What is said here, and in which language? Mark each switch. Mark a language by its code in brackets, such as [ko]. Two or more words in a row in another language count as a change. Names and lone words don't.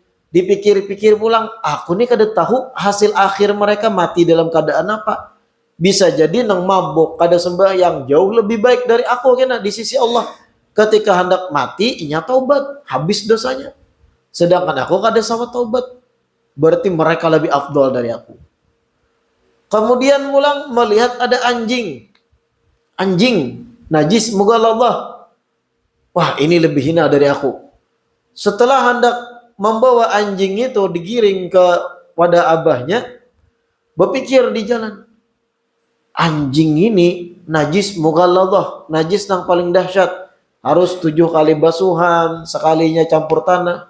[bjn] Dipikir-pikir pulang. Aku nih kada tahu hasil akhir mereka mati dalam keadaan apa. Bisa jadi nang mabuk kada sembahyang jauh lebih baik dari aku kena di sisi Allah. Ketika hendak mati inya taubat, habis dosanya. Sedangkan aku kada sama taubat. [id] Berarti mereka lebih afdol dari aku. Kemudian pulang melihat ada anjing. Anjing najis muka Allah. Wah, ini lebih hina dari aku. Setelah hendak membawa anjing itu digiring ke pada abahnya, berpikir di jalan, anjing ini najis mughalladhah, najis yang paling dahsyat, harus 7 kali basuhan, sekalinya campur tanah.